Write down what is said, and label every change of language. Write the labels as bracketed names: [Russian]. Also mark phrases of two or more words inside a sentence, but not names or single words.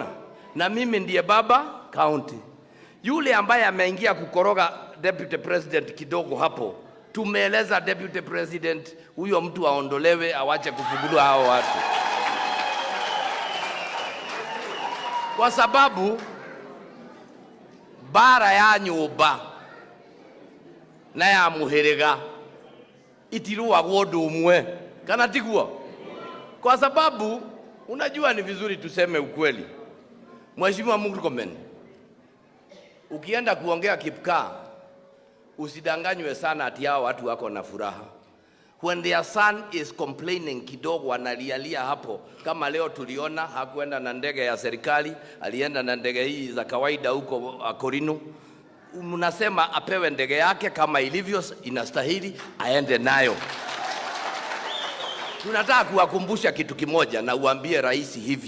[Swahili] Na mimi ndiye baba county. Yule ambaye ameingia kukoroga [English] Deputy President [Swahili] kidogo hapo, tumeeleza [English] Deputy President [Swahili] huyo mtu aondolewe, awache kufugulua hao watu. Kwa sababu [Kikuyu] bara ya nyumba na ya muhiriga itiruagwo undu umwe, kana tiguo? [Swahili] Kwa sababu unajua ni vizuri tuseme ukweli. Mheshimiwa Murkomen, ukienda kuongea Kipkaa, usidanganywe sana ati hao watu wako na furaha. [English] When their son is complaining [Swahili] kidogo, analialia hapo, kama leo tuliona hakuenda na ndege ya serikali, alienda na ndege hii za kawaida huko Korino. Mnasema apewe ndege yake kama ilivyo inastahili, aende nayo. Tunataka kuwakumbusha kitu kimoja, na uambie rais hivi.